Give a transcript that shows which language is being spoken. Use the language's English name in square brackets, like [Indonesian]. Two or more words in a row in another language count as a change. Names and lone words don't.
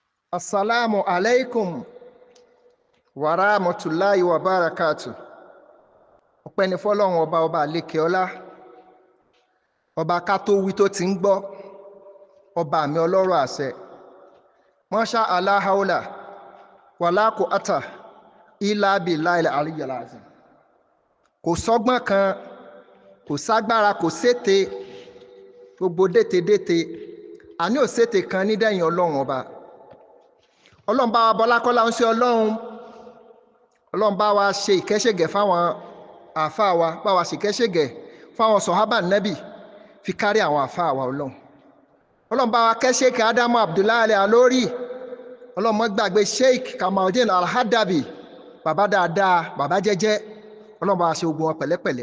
[Arabic] السلام عليكم ورحمة الله وبركاته. [Yoruba] Ọpẹ́ ni fọ́lọ́run ọba àlékè ọlá. Ọba ká tó wí tó ti ń gbọ́. Ọba mi ọlọ́rọ̀ àṣẹ. [Arabic] ما شاء الله حول ولا قوة إلا بالله العلي العظيم. [Yoruba] Kò sọ́gbọ́n kan, kò ságbára, kò sété. Gbogbo détédété. Àní ò sété kan ní dẹ̀yìn ọlọ́run ọba. Ọlọ́run bá wa bọ́lá kọ́lá ń ṣe ọlọ́run bá wa ṣe ìkẹ́ṣẹ́gẹ̀ fáwọn àfáà wa, bá wa ṣe ìkẹ́ṣẹ́gẹ̀ fáwọn sọ̀hábà nẹ́bì fi kárí àwọn àfáà wa ọlọ́run bá wa kẹ́ Sheikh Adamu Abdullahi Alori, ọlọ́run má gbàgbé Sheikh Kamaldeen Alhadabi, bàbá dáadáa, bàbá jẹ́jẹ́, ọlọ́run bá wa ṣe ogun wọn pẹ̀lẹ́pẹ̀lẹ́.